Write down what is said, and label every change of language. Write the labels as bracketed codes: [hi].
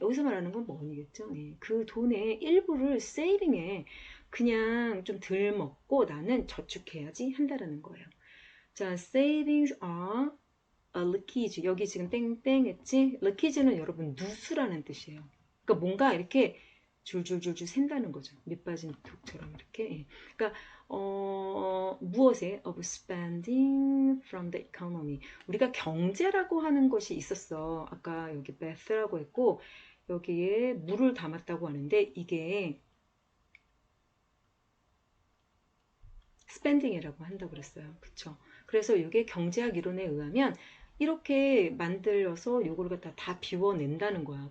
[ko] 여기서 말하는 건 money겠죠? 예, 그 돈의 일부를 saving에 그냥 좀 덜 먹고 나는 저축해야지 한다라는 거예요. 자, savings are a leakage. 여기 지금 땡땡 했지? leakage는 여러분 누수라는 뜻이에요. 그러니까 뭔가 이렇게 줄줄줄줄 샌다는 거죠. 밑 빠진 독처럼 이렇게. 예. [en] 그러니까 무엇에 of spending from the economy. [ko] 우리가 경제라고 하는 것이 있었어. 아까 여기 Beth라고 했고 여기에 물을 담았다고 하는데 이게 spending이라고 한다고 그랬어요. 그쵸? 그래서 이게 경제학 이론에 의하면 이렇게 만들어서 요거를 갖다 다 비워낸다는 거야.